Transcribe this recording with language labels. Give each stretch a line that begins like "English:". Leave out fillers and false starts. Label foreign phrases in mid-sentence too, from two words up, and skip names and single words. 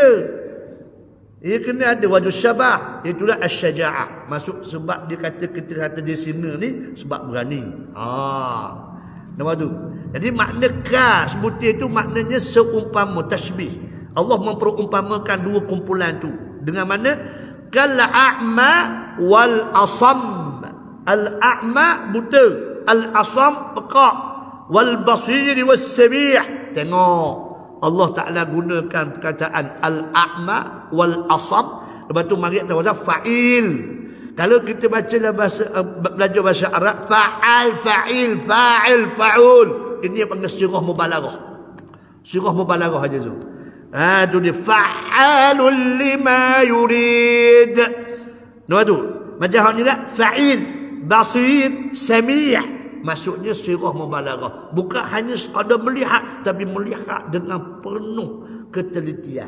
Malay: Ia kena ada wajah syabah. Itulah as-syaja'ah. Masuk sebab dia kata dia singa ni sebab berani. Nampak tu? Jadi makna ka sebutir tu maknanya seumpama, tashbih. Allah memperumpamakan dua kumpulan tu. Dengan mana?
Arabic: كالأعمى والأصم. Al-a'ma buta, al-asam pekak, والبصير والسميع'.
Malay: Tengok. Allah Ta'ala gunakan perkataan
Arabic: الأعمى والأصم.
Malay: Lepas tu mari kita baca fa'il. Kalau kita baca belajar bahasa Arab,
Arabic: فعال فعيل فعل فعول.
Malay: Ini yang panggil
Arabic: صيغة مبالغة. صيغة مبالغة
Malay: aja tu. Tu dia
Arabic: فعال لما يريد.
Malay: Nampak tu? Macam ni juga
Arabic: فعيل بصير سميع'.
Malay: Maksudnya
Arabic: صيغة مبالغة.
Malay: Bukan hanya sekadar melihat, tapi melihat dengan penuh ketelitian.